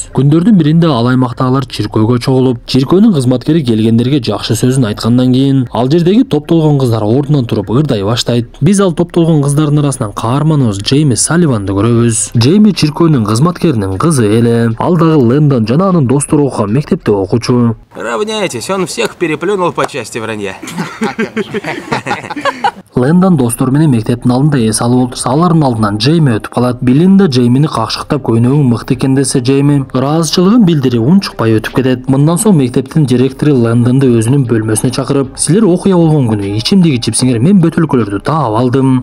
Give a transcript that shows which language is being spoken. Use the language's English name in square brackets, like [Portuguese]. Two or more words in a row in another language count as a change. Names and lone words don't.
[Kyrgyz] Күндөрдүн биринде ал аймактагылар чиркөөгө чогулуп, чиркөөнүн кызматкери келгендерге жакшы сөзүн айткандан кийин, ал жердеги топтолгон кыздар ордунан туруп ырдай баштайт. Биз ал топтолгон кыздардын арасынан каарманыбыз Джейми Салливанды көрөбүз. Джейми чиркөөнүн кызматкеринин кызы эле. Ал дагы Лэндон жана анын достору окуган мектепте окуучу. [Russian] Равняйтесь, он всех переплюнул по части вранья. [Kyrgyz] Лэндон достору менен мектептин алдында эс алып олтурса, алардын алдынан Джейми өтүп калат. Билинда Джеймини какшыктап, көйнөгүң мыкты экен десе, Джейми ыраазычылыгын билдирип унчукпай өтүп кетет. Мындан соң мектептин директору Лэндонду өзүнүн бөлмөсүнө чакырып, силер окуя болгон күнү ичимдик ичипсиңер, мен бөтөлкөлөрдү таап алдым.